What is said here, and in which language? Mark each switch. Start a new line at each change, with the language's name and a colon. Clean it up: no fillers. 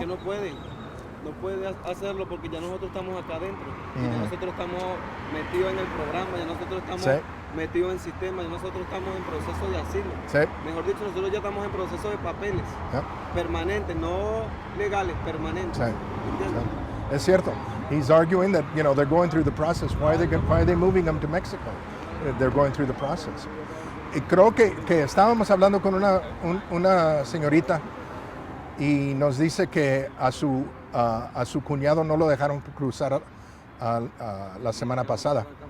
Spanish: que no puede hacerlo porque ya nosotros estamos acá adentro. Y ya nosotros estamos metidos en el programa, ya nosotros estamos Sí. metidos en sistema, ya nosotros estamos en proceso de asilo. Sí. Mejor dicho, nosotros ya estamos en proceso de papeles Ya. permanentes, no legales, permanentes. Sí. ¿Entiendes? Es cierto.
English: He's arguing that they're going through the process. Why are they moving them to Mexico? They're going through the process.
Spanish: Y creo que estábamos hablando con una señorita y nos dice que a su cuñado no lo dejaron cruzar la semana pasada.